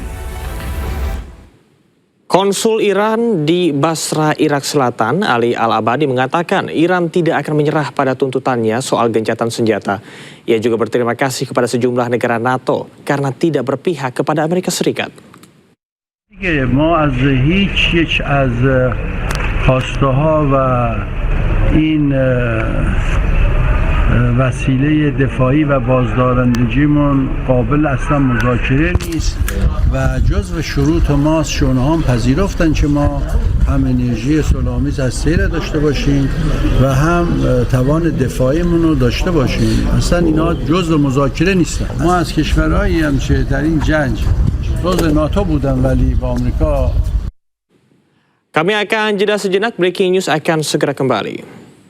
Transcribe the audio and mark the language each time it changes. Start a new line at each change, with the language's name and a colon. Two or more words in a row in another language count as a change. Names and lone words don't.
Indonesian: Konsul Iran di Basra, Irak Selatan, Ali Al-Abadi mengatakan Iran tidak akan menyerah pada tuntutannya soal gencatan senjata. Ia juga berterima kasih kepada sejumlah negara NATO karena tidak berpihak kepada Amerika Serikat.
Persian: ما از هیچ یک از خواسته ها و این وسیله دفاعی و بازدارندگیمون قابل اصلا مذاکره نیست و جزو شروط ماست شونها هم پذیرفتن که ما هم انرژی صلح‌آمیز هسته‌ای را داشته باشیم و هم توان دفاعیمون رو داشته باشیم. اصلا اینا جزو مذاکره نیستن. ما از کشورهایی هم که در این جنگ جزو ناتو بودن ولی با آمریکا.
Indonesian: Kami akan jeda sejenak,
English: breaking news
Indonesian: akan segera kembali.